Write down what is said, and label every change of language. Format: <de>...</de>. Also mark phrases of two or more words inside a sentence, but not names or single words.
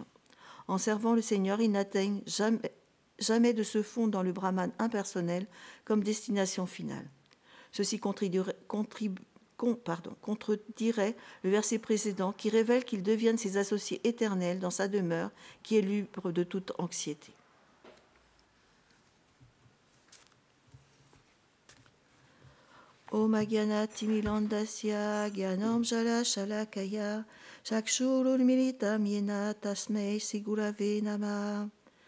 <fr>En servant le Seigneur, ils n'atteignent jamais de se fondre dans le Brahman impersonnel comme destination finale. Ceci contredirait le verset précédent qui révèle qu'ils deviennent ses associés éternels dans sa demeure qui est libre de toute anxiété.</fr> <sa>Om Agyana Timilandasya Gyanam Jala Shalakaya Chakshurul Militam Yena Tasmei Sigurave Nama.</sa>